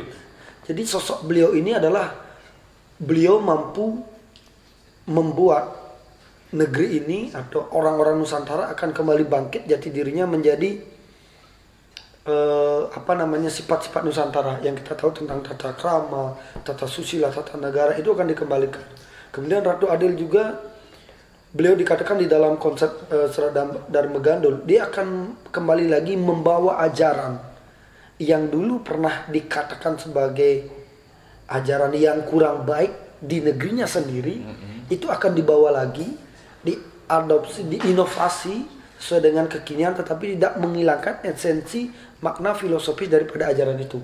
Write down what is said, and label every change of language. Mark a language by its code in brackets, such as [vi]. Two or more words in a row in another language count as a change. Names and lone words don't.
[id] Jadi sosok beliau ini adalah beliau mampu membuat negeri ini atau orang-orang Nusantara akan kembali bangkit jati dirinya menjadi sifat-sifat Nusantara yang kita tahu tentang tata krama, tata susila, tata negara itu akan dikembalikan. Kemudian Ratu Adil juga beliau dikatakan di dalam konsep Serat Dharma Gandul, dia akan kembali lagi membawa ajaran yang dulu pernah dikatakan sebagai ajaran yang kurang baik di negerinya sendiri, itu akan dibawa lagi, diadopsi, diinovasi sesuai dengan kekinian, tetapi tidak menghilangkan esensi makna filosofis daripada ajaran itu.